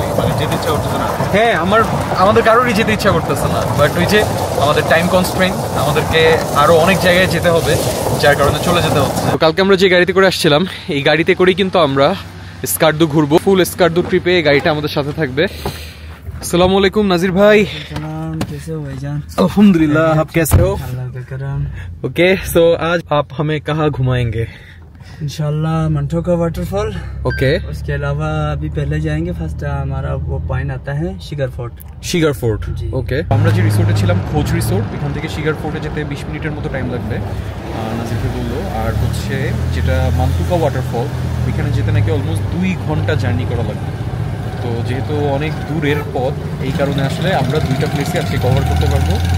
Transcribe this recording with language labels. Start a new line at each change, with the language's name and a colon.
Bangla: মানে যেতে ইচ্ছা করতেছে না। হ্যাঁ, আমাদের কারোরই যেতে ইচ্ছা করতেছে না, বাট ওই যে আমাদের টাইম কনস্ট্রেইন, আমাদেরকে আরো অনেক জায়গায় যেতে হবে, যার কারণে চলে যেতে হচ্ছে। তো কালকে আমরা যে গাড়িতে করে আসছিলাম, এই গাড়িতে করেই কিন্তু আমরা এসকার্দু ঘুরবো। ফুল এসকার্দু ট্রিপে গাড়িটা আমাদের সাথে থাকবে।
Hindi: अस्सलामु अलैकुम नाजिर भाई। कैसे हो भाईजान? अल्हम्दुलिल्लाह, आप कैसे हो? अल्लाह का करम। ओके, सो आज आप हमें कहाँ घुमाएंगे? इंशाल्लाह मंठो का वाटरफॉल। ओके, उसके अलावा अभी पहले जाएंगे, फर्स्ट हमारा वो पॉइंट आता है शिगर फोर्ट।
Bangla: Cigar fort. ওকে, আমরা যে রিসোর্টে ছিলাম খোঁজ রিসোর্ট, এখান থেকে শিগার ফোর্টে যেতে 20 মিনিটের মতো টাইম লাগবে নাজির ভাই বললো। আর হচ্ছে যেটা মান্তুকা ওয়াটারফল, এখানে যেতে নাকি অলমোস্ট 2 ঘন্টা জার্নি করা লাগবে। তো যেহেতু অনেক দূরের পথ, এই কারণে আসলে আমরা 2টা প্লেসে আজকে কভার করতে পারবো।